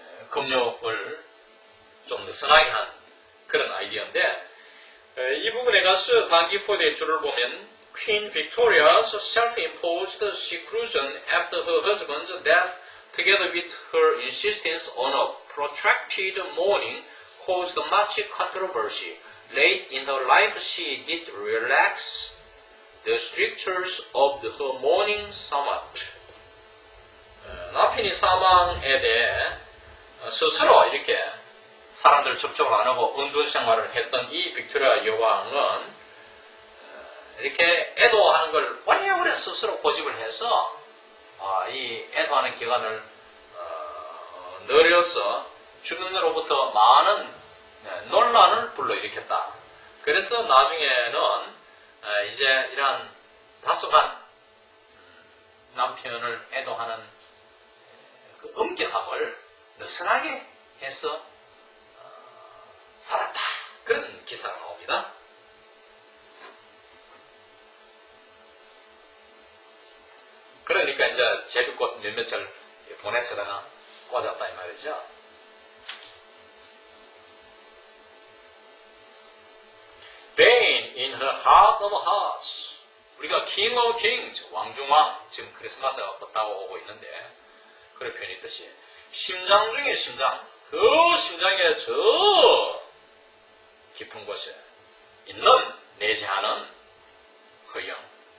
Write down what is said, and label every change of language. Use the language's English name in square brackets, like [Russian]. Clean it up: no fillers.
[Korean] 금욕을 좀 느슨하게 한 그런 아이디어인데 이 부분에 가서 단기포대의 줄을 보면 [English] Queen Victoria's self-imposed seclusion after her husband's death together with her insistence on a protracted mourning caused much controversy. Late in her life she did relax the strictures of her mourning somewhat. [Korean] 남편이 사망에 대해 스스로 이렇게 사람들 접촉을 안 하고 은둔 생활을 했던 이 빅토리아 여왕은 이렇게 애도하는 걸 오래오래 스스로 고집을 해서 이 애도하는 기간을 늘려서 주변으로부터 많은 논란을 불러일으켰다. 그래서 나중에는 이제 이러한 다소간 남편을 애도하는 그 엄격함을 느슨하게 해서 살았다. 그런 기사가 나옵니다. 그러니까 이제 제비꽃 몇몇을 보내서다가 꽂았다 이 말이죠. [English] Vain in her heart of hearts. [Korean] 우리가 [English] King of Kings, [Korean] 왕중왕, 지금 크리스마스가 끝나고 오고 있는데 그런 표현이 있듯이 심장 중에 심장, 그 심장의 저 깊은 곳에 있는 내재하는 허영.